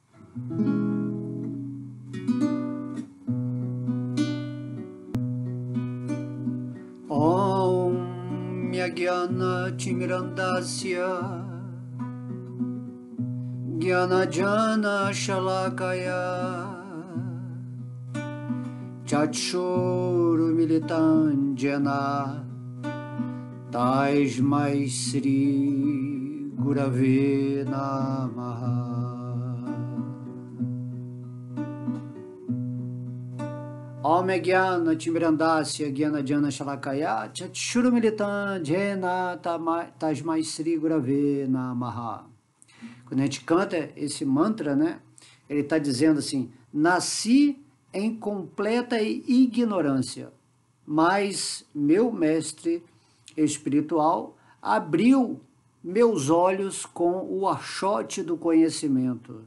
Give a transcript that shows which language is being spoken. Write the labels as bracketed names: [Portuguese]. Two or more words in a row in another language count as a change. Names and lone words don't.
[Sanskrit] Om Jnana Timirandasya Jnana Shalakaya Chakshurumilitam Jena Tasmai Shri Gurave Namaha. Om Jnana Timirandasya Jnana Shalakaya Chakshurumilitam Jena Tasmai Shri Gurave Namaha. [Portuguese] Quando a gente canta esse mantra, né, ele está dizendo assim: nasci em completa ignorância, mas meu mestre espiritual abriu meus olhos com o achote do conhecimento.